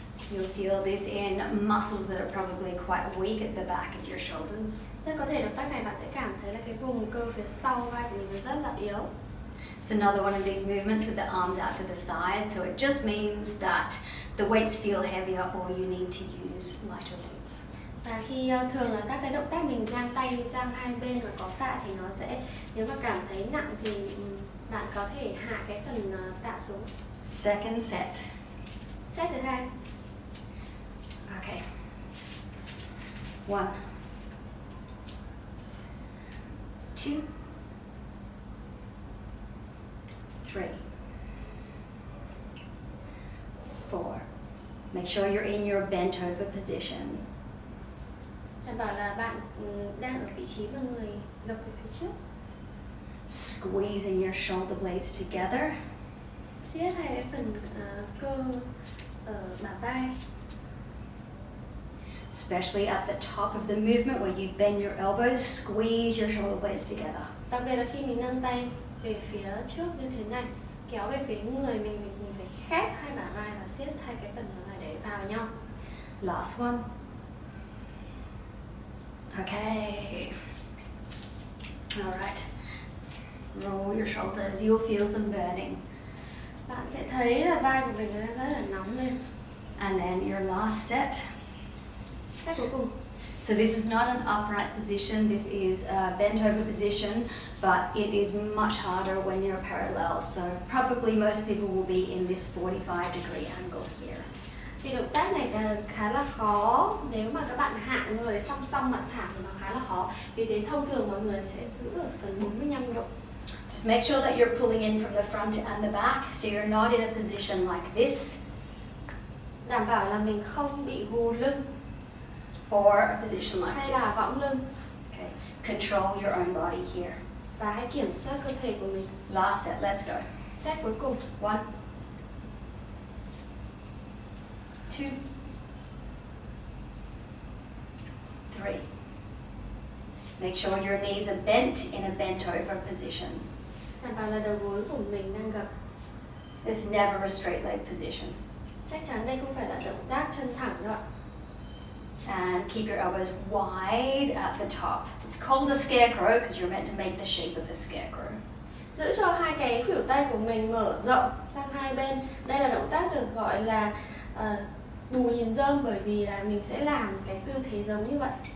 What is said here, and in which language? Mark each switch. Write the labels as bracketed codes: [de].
[en] You'll feel this in muscles that are probably quite weak at the back of your shoulders. [vi] Rất có thể động tác này bạn sẽ cảm thấy là cái vùng cơ phía sau vai của mình rất là yếu. [en] It's another one of these movements with the arms out to the side, so it just means that the weights feel heavier or you need to use lighter weights. [vi] Và khi thường là các cái động tác mình giang tay sang hai bên và có tạ thì nó sẽ, nếu mà cảm thấy nặng thì bạn có thể hạ cái phần tạ xuống. [en] Second set. [vi] Set thứ hai. [en] Okay. 1, 2, 3, 4. Make sure you're in your bent over position. [vi] Đảm bảo là bạn đang ở vị trí mà người gập về phía trước. [en] Squeezing your shoulder blades together. [vi] Siết hai cái phần cơ ở bả vai. [en] Especially at the top of the movement where you bend your elbows, squeeze your shoulder blades together. [vi] Đặc biệt là khi mình nâng tay về phía trước như thế này, kéo về phía người mình phải khép hai bả vai và siết hai cái phần này để vào nhau. [en] Last one. Okay. All right. Roll your shoulders. You'll feel some burning. [vi] Bạn sẽ thấy là vai của mình rất là nóng lên. [en] And then your last set. [vi] Set cuối cùng. [en] So this is not an upright position. This is a bent over position, but it is much harder when you're parallel. So probably most people will be in this 45 degree angle here. [vi] Thì động tác này khá là khó nếu mà các bạn hạ người song song mặt thẳng thì nó khá là khó. Vì thế thông thường mọi người sẽ giữ ở phần 45 độ. [en] Just make sure that you're pulling in from the front and the back, so you're not in a position like this. [vi] Đảm bảo là mình không bị gù lưng [en] Or a position like [vi] hay là [en] this. [vi] võng lưng. [en] Okay. Control your own body here. [vi] Và hãy kiểm soát cơ thể của mình. [en] Last set, let's go. [vi] Set cuối cùng. [en] 1, 2, 3. Make sure your knees are bent in a bent over position. [vi] Đảm bảo là đầu gối của mình đang gập. [en] It's never a straight leg position. [vi] Chắc chắn đây không phải là động tác chân thẳng đâu ạ. [en] And keep your elbows wide at the top. It's called a scarecrow because you're meant to make the shape of a scarecrow. [vi] Giữ cho hai cái khuỷu tay của mình mở rộng sang hai bên. Đây là động tác được gọi là bù nhìn rơm, bởi vì là mình sẽ làm cái tư thế giống như vậy.